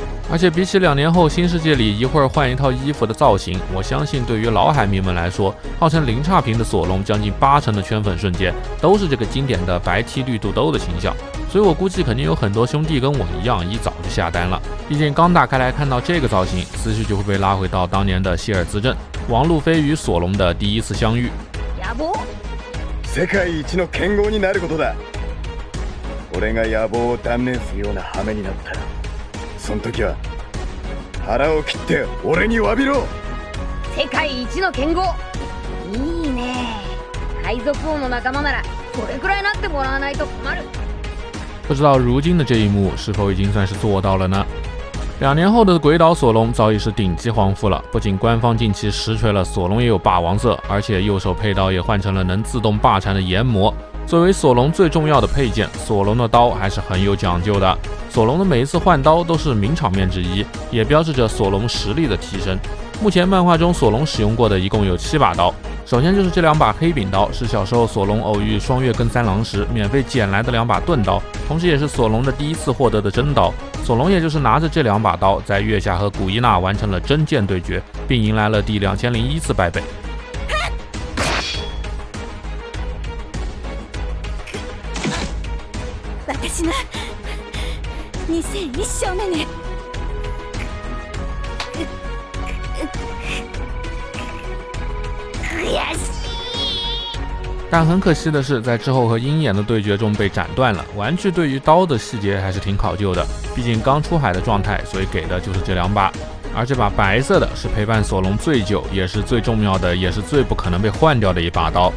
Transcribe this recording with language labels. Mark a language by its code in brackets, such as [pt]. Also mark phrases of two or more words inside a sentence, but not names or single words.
[zh] 而且比起2年后新世界里一会儿换一套衣服的造型，我相信对于老海迷们来说，号称零差评的索隆将近80%的圈粉瞬间都是这个经典的白 T 绿肚兜的形象，所以我估计肯定有很多兄弟跟我一样一早就下单了。毕竟刚打开来看到这个造型，思绪就会被拉回到当年的希尔兹镇，王路飞与索隆的第一次相遇。 [ja] 野望世界一の剣豪になることだ。俺が野望を断念するような羽目になったら、その時は腹を切って俺に詫びろ。世界一の剣豪、いいね。海賊王の仲間ならそれくらいなってもらわないと困る。 [zh] 不知道如今的这一幕是否已经算是做到了呢？2年后的鬼岛索隆早已是顶级皇父了，不仅官方近期实锤了索隆也有霸王色，而且右手佩刀也换成了能自动霸缠的研磨。作为索隆最重要的配件，索隆的刀还是很有讲究的。索隆的每一次换刀都是名场面之一，也标志着索隆实力的提升。目前漫画中索隆使用过的一共有7把刀，首先就是这2把黑柄刀，是小时候索隆偶遇双月跟三郎时免费捡来的2把钝刀，同时也是索隆的第一次获得的真刀。索隆也就是拿着这2把刀，在月下和古伊娜完成了真剑对决，并迎来了第2001次败北。 [ja] 私の2001勝目ね。悔しい。 [zh] 但很可惜的是，在之后和鹰眼的对决中被斩断了。玩具对于刀的细节还是挺考究的，毕竟刚出海的状态，所以给的就是这2把。而这把白色的是陪伴索隆最久，也是最重要的，也是最不可能被换掉的一把刀。